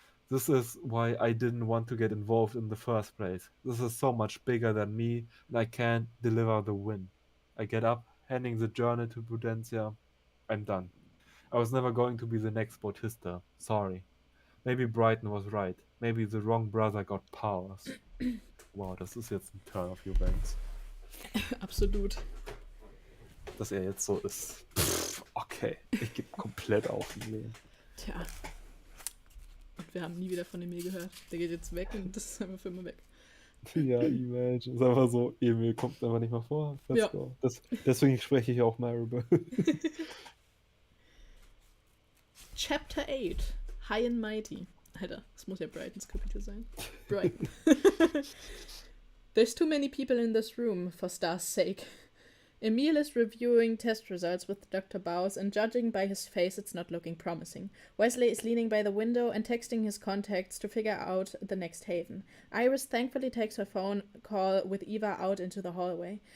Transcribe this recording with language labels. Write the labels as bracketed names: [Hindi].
[English] This is why I didn't want to get involved in the first place. This is so much bigger than me, and I can't deliver the win. I get up, handing the journal to Prudencia. I'm done. I was never going to be the next Bautista. Sorry. Maybe Brighton was right. Maybe the wrong brother got powers. [German] Wow, das ist jetzt ein [English] Turn of Events. [German] Absolut. Dass er jetzt so ist. Okay, ich gebe komplett auf ihn Leben. Tja. Und wir haben nie wieder von Emil gehört. Der geht jetzt weg und das ist einfach für immer weg. Ja, Imagine. Ist einfach so, Emil kommt einfach nicht mehr vor. [English] Let's go. [German] Deswegen spreche ich auch Maribel. [English] Chapter 8. High and Mighty. [German] Alter, das muss ja Brightons Kapitel sein. Brighton. [English] There's too many people in this room, for Star's sake. Emil is reviewing test results with Dr. Bowes, and judging by his face, it's not looking promising. Wesley is leaning by the window and texting his contacts to figure out the next haven. Iris thankfully takes her phone call with Eva out into the hallway.